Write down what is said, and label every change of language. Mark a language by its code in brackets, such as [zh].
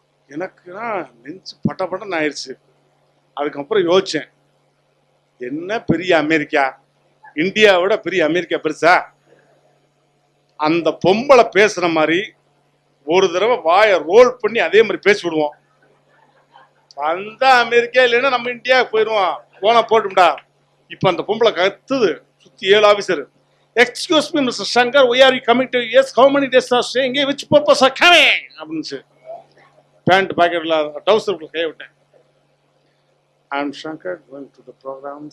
[ta] எனக்குன்னா நெஞ்சு பட்டப்பட்டன்னு ஆயிடுச்சு. அதுக்கப்புறம் யோசிச்சேன், என்ன பெரிய அமெரிக்கா, இந்தியாவோட பெரிய அமெரிக்கா பெருசா? அந்த பொம்பளை பேசுற மாதிரி ஒரு தடவை வாயை ரோல் பண்ணி அதே மாதிரி பேசி விடுவோம். அந்த அமெரிக்கா இல்லைன்னா நம்ம இந்தியா போயிடுவோம், போனா போட்டும்டா. இப்ப அந்த பொம்பளை கத்துது, சுத்தி 7 officer. [en] Excuse me mister Shankar, we are you coming to US? How many days are staying here? Which purpose are coming? [ta] அப்படின்னு பேண்ட் பாக்கெட்ல டவுசருக்குள்ள கை விட்டேன். [en] I am Shankar, going to the program.